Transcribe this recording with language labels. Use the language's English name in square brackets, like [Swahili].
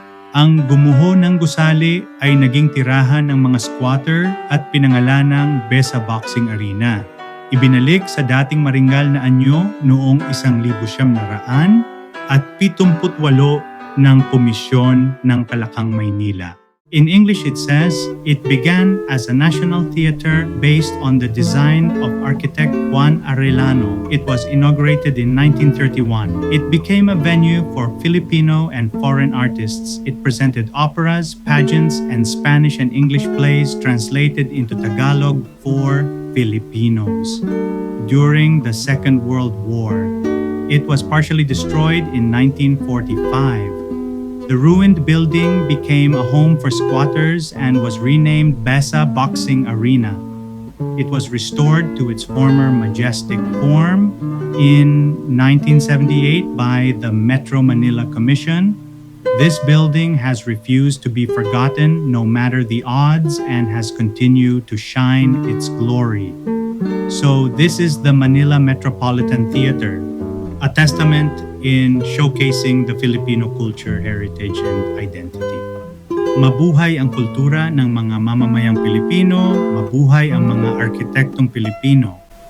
[Filipino] Ang gumuho ng gusali ay naging tirahan ng mga squatter at pinangalanang Besa Boxing Arena. Ibinalik sa dating maringal na anyo noong 1978 at 78 ng Komisyon ng Kalakang Maynila. [English] In English it says, it began as a national theater based on the design of architect Juan Arellano. It was inaugurated in 1931. It became a venue for Filipino and foreign artists. It presented operas, pageants, and Spanish and English plays translated into Tagalog for Filipinos. During the Second World War, it was partially destroyed in 1945. The ruined building became a home for squatters and was renamed Besa Boxing Arena. It was restored to its former majestic form in 1978 by the Metro Manila Commission. This building has refused to be forgotten no matter the odds and has continued to shine its glory. So this is the Manila Metropolitan Theater, a testament in showcasing the Filipino culture, heritage, and identity. [Filipino] Mabuhay ang kultura ng mga mamamayang Pilipino, mabuhay ang mga arkitektong Pilipino.